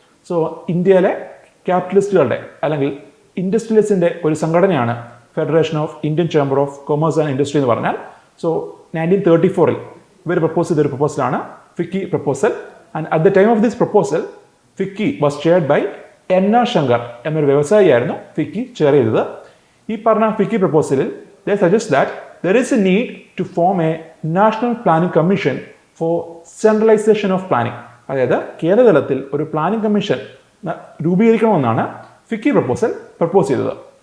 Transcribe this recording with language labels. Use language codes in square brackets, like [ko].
[ml] So ഇന്ത്യയിലെ ക്യാപിറ്റലിസ്റ്റുകളുടെ അല്ലെങ്കിൽ ഇൻഡസ്ട്രിയലിസ്റ്റിൻ്റെ ഒരു സംഘടനയാണ് federation of Indian chamber of commerce and industry എന്ന് പറഞ്ഞാൽ. സോ 1934 ഇവർ പ്രപ്പോസ് ചെയ്തൊരു പ്രപ്പോസലാണ് FICCI proposal. [en] And at the time of this proposal FICCI was chaired by N.R. [ml] Shankar എന്നൊരു വ്യവസായിയായിരുന്നു ഫിക്കി ചെയർ ചെയ്തത്. ഈ പറഞ്ഞ FICCI പ്രപ്പോസലിൽ [en] they suggest that there is a need to form a national planning commission for centralization of planning. [ml] അതായത് കേന്ദ്രതലത്തിൽ ഒരു planning commission രൂപീകരിക്കണമെന്നാണ് FICCI proposal propose ചെയ്തത്.